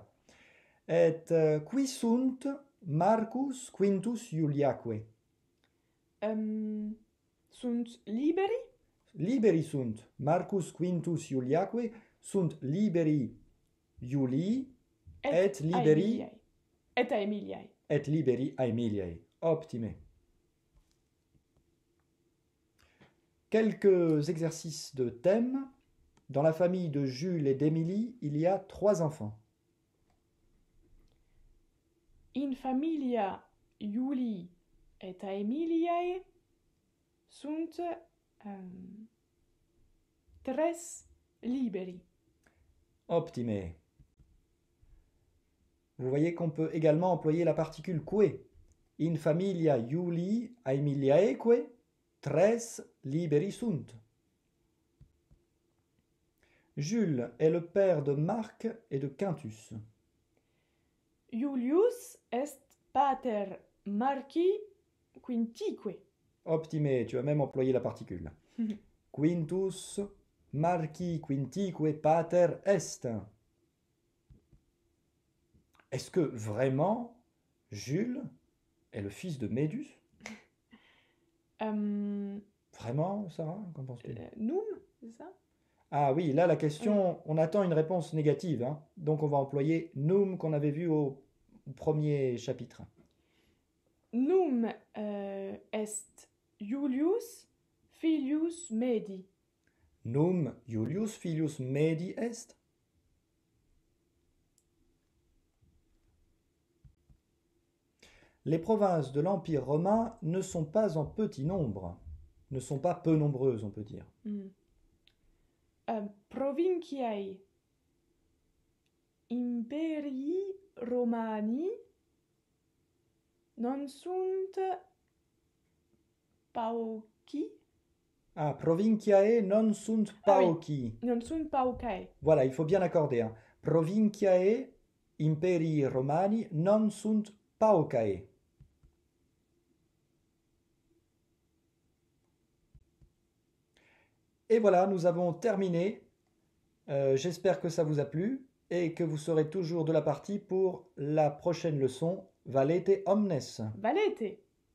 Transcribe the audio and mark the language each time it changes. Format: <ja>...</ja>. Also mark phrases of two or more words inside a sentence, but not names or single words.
<la>Et qui sunt Marcus Quintus Iuliaque? Sunt liberi. Liberi sunt. Marcus Quintus Iuliaque sunt liberi Iulii et liberi Aemiliae. Et Aemiliae. et liberi Aemiliae. Optime.</la> <fr>Quelques exercices de thème. Dans la famille de Jules et d'Émilie, il y a 3 enfants.</fr> <la>In familia Iulii et Aemiliae sunt tres liberi. Optime.</la> <fr>Vous voyez qu'on peut également employer la particule que.</fr> <la>In familia Iulii Aemiliaeque tres liberi sunt.</la> <fr>Jules est le père de Marc et de Quintus.</fr> <la>Iulius est pater Marci Quintique. Optime,</la> <fr>tu as même employé la particule.</fr> <la>Quintus Marci Quintique pater est.</la> <fr>Est-ce que vraiment Jules est le fils de Médus? Vraiment, Sarah? Qu'en penses-tu? Num, c'est ça? Ah oui, là la question, on attend une réponse négative, hein. Donc on va employer num qu'on avait vu au premier chapitre.</fr> <la>Num est Iulius filius Medi. Num Iulius filius Medi est.</la> <fr>Les provinces de l'Empire romain ne sont pas en petit nombre, ne sont pas peu nombreuses, on peut dire.</fr> <la>Provinciae imperii Romani non sunt pauci. Ah, provinciae non sunt pauci. Non sunt paucae.</la> <fr>Voilà, il faut bien accorder. Hein.</fr> <la>Provinciae imperii Romani non sunt paucae.</la> <fr>Et voilà, nous avons terminé. J'espère que ça vous a plu et que vous serez toujours de la partie pour la prochaine leçon.</fr> <la>Valete omnes. Valete.</la>